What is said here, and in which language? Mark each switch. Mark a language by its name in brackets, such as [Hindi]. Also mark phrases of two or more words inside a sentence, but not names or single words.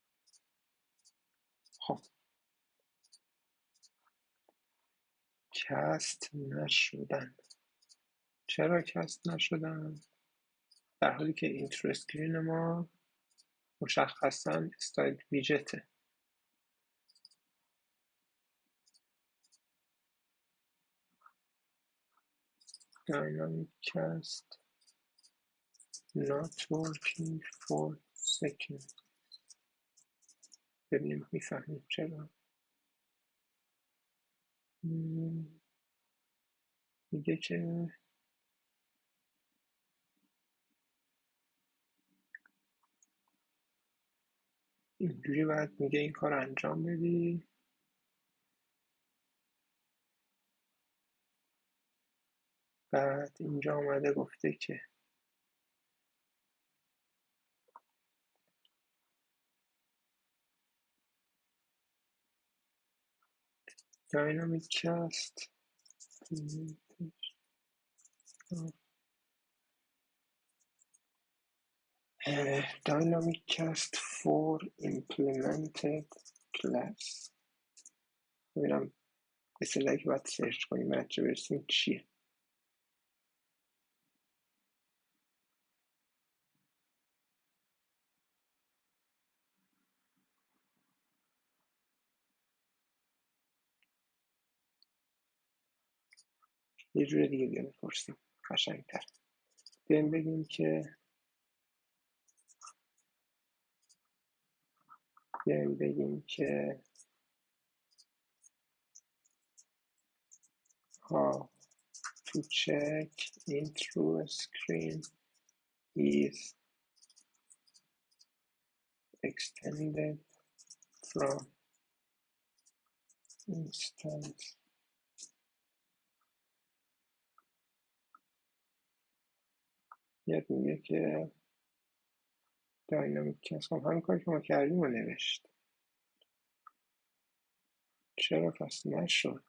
[Persian] خب کست نشدن. چرا کست نشدن؟ در حالی که [English] intro screen [Persian] ما مشخصا [English] style widget. dynamic cast not working for second. [Persian] ببینیم میفهمیم چرا. میگه که اینجوری باید میگه این کار انجام بدی. بعد اینجا آمده گفته که [English] dynamic cast dynamic cast for implemented class. [Persian] ببینم اصطلاحی که باید سرچ کنیم بچه برسیم چیه. یه جور دیگه بیان بپرسیم قشنگتر. بیایم بگیم که [English] how to check intro screen is extended from [Persian] instance یاد میگه که [English] dynamic class [Persian] همین کاری که ما کردیم و نوشت. چرا پس نشد؟